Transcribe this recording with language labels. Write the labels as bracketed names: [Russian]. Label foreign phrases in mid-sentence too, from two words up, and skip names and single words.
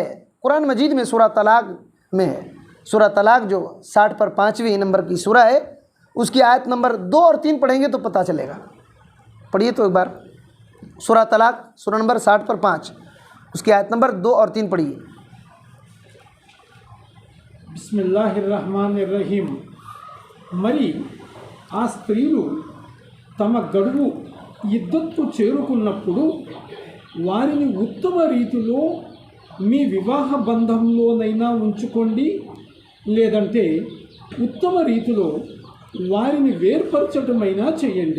[Urdu] قرآن مجید میں سورہ طلاق میں ہے، سورہ طلاق جو 60 پر 5ویں نمبر کی سورہ ہے، اس کی آیت نمبر 2 اور 3 پڑھیں گے تو پتہ چلے گا۔ پڑھیے تو ایک بار سورہ طلاق، سورہ نمبر 60 پر 5، اس کی آیت نمبر 2 اور 3 پڑھیے۔ [Arabic] بسم اللہ الرحمن الرحیم. [Telugu] మరి ఆ స్త్రీలు తమ గడువు ఇద్దత్తు చేరుకున్నప్పుడు వారిని ఉత్తమ రీతిలో మీ వివాహ బంధంలోనైనా ఉంచుకోండి, లేదంటే ఉత్తమ రీతిలో వారిని వేర్పరచటమైనా చేయండి.